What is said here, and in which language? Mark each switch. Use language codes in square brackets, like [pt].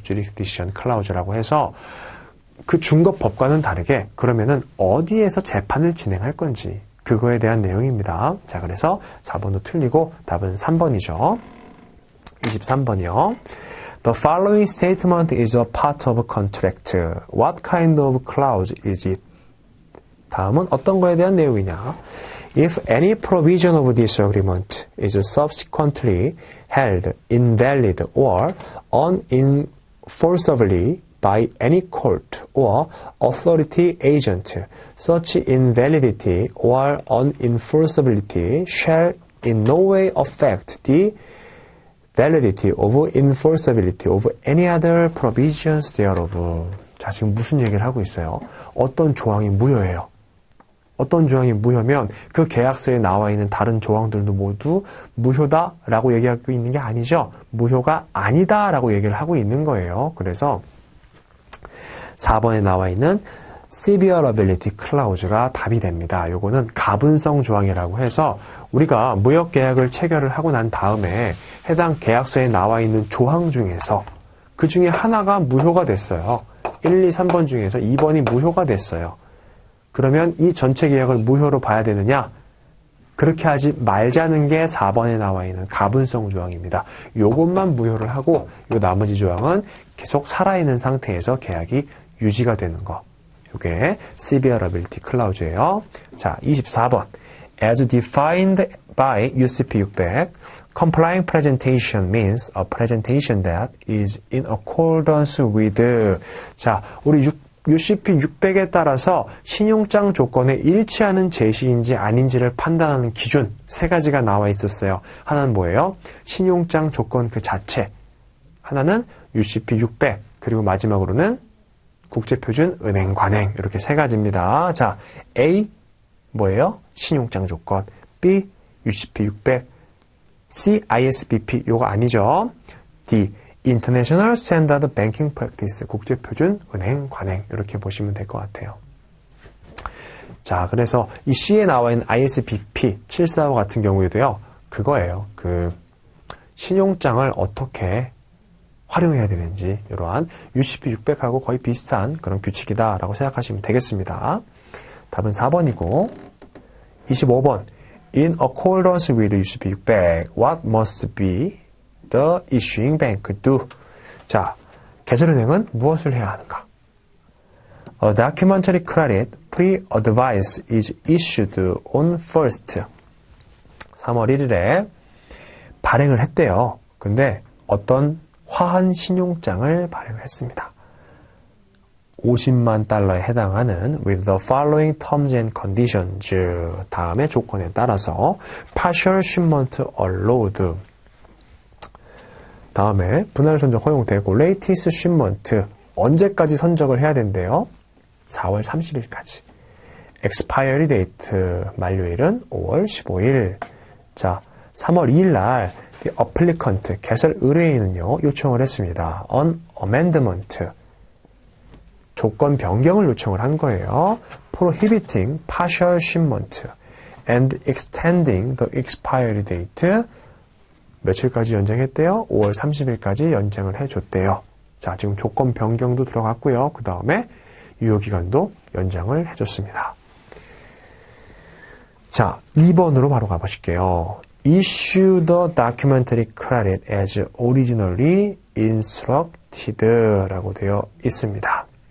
[ko] jurisdiction clause라고 해서 그 중급 법과는 다르게 그러면은 어디에서 재판을 진행할 건지 그거에 대한 내용입니다. 자, 그래서 4번도 틀리고 답은 3번이죠. 23번이요. [en] The following statement is a part of a contract. What kind of clause is it? [ko] 다음은 어떤 거에 대한 내용이냐? [en] If any provision of this agreement is subsequently held invalid or unenforceably by any court or authority agent, such invalidity or unenforceability shall in no way affect the validity or enforceability of any other provisions thereof. [ko] 자, 지금 무슨 얘기를 하고 있어요? 어떤 조항이 무효예요? 어떤 조항이 무효면 그 계약서에 나와 있는 다른 조항들도 모두 무효다라고 얘기하고 있는 게 아니죠. 무효가 아니다라고 얘기를 하고 있는 거예요. 그래서 4번에 나와 있는 severability clause가 답이 됩니다. 요거는 가분성 조항이라고 해서 우리가 무역 계약을 체결을 하고 난 다음에 해당 계약서에 나와 있는 조항 중에서 그 중에 하나가 무효가 됐어요. 1, 2, 3번 중에서 2번이 무효가 됐어요. 그러면 이 전체 계약을 무효로 봐야 되느냐? 그렇게 하지 말자는 게 4번에 나와 있는 가분성 조항입니다. 요것만 무효를 하고 요 나머지 조항은 계속 살아있는 상태에서 계약이 유지가 되는 거. 요게 severability clause예요. 자, 24번. [en] As defined by UCP 600, complying presentation means a presentation that is in accordance with. [ko] 자, 우리 UCP 600에 따라서 신용장 조건에 일치하는 제시인지 아닌지를 판단하는 기준 3가지가 나와 있었어요. 하나는 뭐예요? 신용장 조건 그 자체. 하나는 UCP 600. 그리고 마지막으로는 국제표준 은행 관행. 이렇게 3가지입니다. 자, A 뭐예요? 신용장 조건. B UCP 600. C ISBP. 요거 아니죠. D International Standard Banking Practice, 국제표준 은행 관행 이렇게 보시면 될 것 같아요. 자, 그래서 이 C에 나와 있는 ISBP 745 같은 경우에도요, 그거예요. 그 신용장을 어떻게 활용해야 되는지 이러한 UCP 600하고 거의 비슷한 그런 규칙이다라고 생각하시면 되겠습니다. 답은 4번이고 [en] 25번 In accordance with UCP 600, what must be the issuing bank do? [ko] 자, 계절은행은 무엇을 해야 하는가? [en] A documentary credit pre-advice is issued on 1st. [ko] 3월 1일에 발행을 했대요. 근데 어떤 화한 신용장을 발행을 했습니다. 50만 달러에 해당하는 [en] with the following terms and conditions. [ko] 다음에 조건에 따라서 [en] partial shipment allowed. [ko] 다음에 분할 선적 허용되고 [en] latest shipment [ko] 언제까지 선적을 해야 된대요? 4월 30일까지. expiry date 만료일은 5월 15일. 자, 3월 2일 날 the applicant 개설 의뢰인은요 요청을 했습니다. [en] on amendment [ko] 조건 변경을 요청을 한 거예요. [en] prohibiting partial shipment and extending the expiry date. [ko] 며칠까지 연장했대요? 5월 30일까지 연장을 해줬대요. 자, 지금 조건 변경도 들어갔고요. 그 다음에 유효기간도 연장을 해줬습니다. 자, 2번으로 바로 가보실게요. [en] Issue the documentary credit as originally instructed [ko] 라고 되어 있습니다.